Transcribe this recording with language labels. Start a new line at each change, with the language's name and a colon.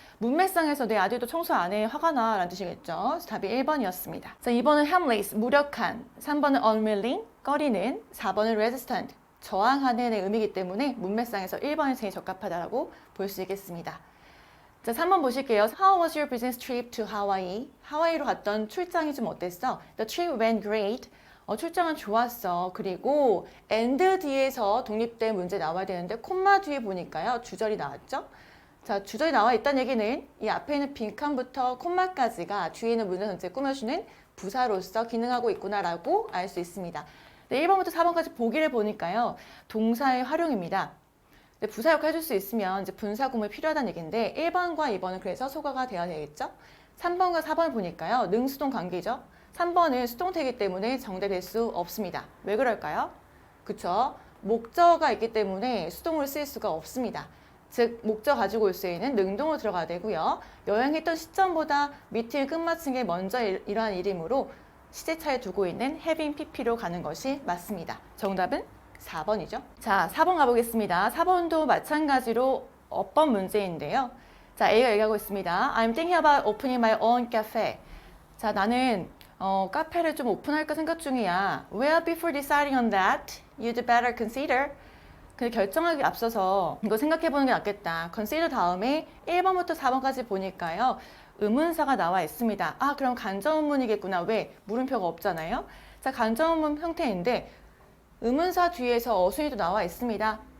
Korean: 문맥상에서 내 아들도 청소 안 해, 화가 나 라는 뜻이겠죠. 그래서 답이 1번이었습니다. 자, 2번은 harmless, 무력한. 3번은 unwilling, 꺼리는. 4번은 resistant, 저항하는 의 의미이기 때문에 문맥상에서 1번이 제일 적합하다고 볼 수 있겠습니다. 자, 3번 보실게요.
English: How was your business trip to Hawaii?
Korean: 하와이로 갔던 출장이 좀 어땠어?
English: The trip went great.
Korean: 출장은 좋았어. 그리고 and 뒤에서 독립된 문제 나와야 되는데 콤마 뒤에 보니까요. 주절이 나왔죠? 자, 주절이 나와 있다는 얘기는 이 앞에 있는 빈칸부터 콤마까지가 뒤에 있는 문제 전체를 꾸며주는 부사로서 기능하고 있구나라고 알 수 있습니다. 네, 1번부터 4번까지 보기를 보니까요. 동사의 활용입니다. 네, 부사 역할 해줄 수 있으면 이제 분사 구문이 필요하다는 얘기인데 1번과 2번은 그래서 소거가 되어야 되겠죠? 3번과 4번을 보니까요. 능수동 관계죠? 3번은 수동태이기 때문에 정답될 수 없습니다. 왜 그럴까요? 그쵸? 목적어가 있기 때문에 수동으로 쓰일 수가 없습니다. 즉, 목적 가지고 올 수 있는 능동으로 들어가야 되고요. 여행했던 시점보다 미팅 끝마친 게 먼저 이러한 일이므로 시제차에 두고 있는 having pp로 가는 것이 맞습니다. 정답은 4번이죠. 자, 4번 가보겠습니다. 4번도 마찬가지로 어법 문제인데요. 자, A가 얘기하고 있습니다.
English: I'm thinking about opening my own cafe.
Korean: 자, 나는 카페를 좀 오픈할까 생각 중이야.
English: Well, before deciding on that, you'd better consider.
Korean: 근데 결정하기 앞서서 이거 생각해보는 게 낫겠다. consider 다음에 1번부터 4번까지 보니까요. 의문사가 나와 있습니다. 아, 그럼 간접문이겠구나. 왜? 물음표가 없잖아요. 자, 간접문 형태인데 의문사 뒤에서 어순이 또 나와 있습니다.